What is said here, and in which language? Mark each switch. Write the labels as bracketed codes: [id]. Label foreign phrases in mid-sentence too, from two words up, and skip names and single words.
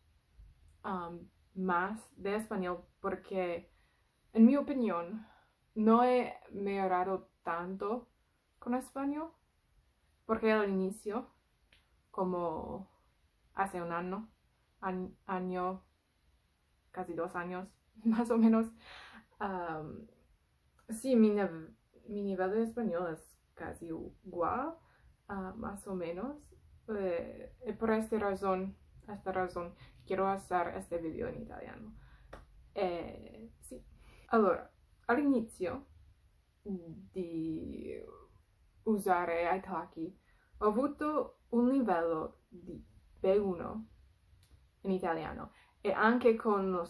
[es] más de español porque, en mi opinión, no he mejorado tanto con español porque al inicio, como hace un año, casi 2 años, más o menos, sí, mi nivel de español es casi igual, más o menos. E por esta razón quiero hacer este video [it] in italiano. Sì. Allora, all'inizio di usare Italki ho avuto un livello di B1 in italiano e anche con lo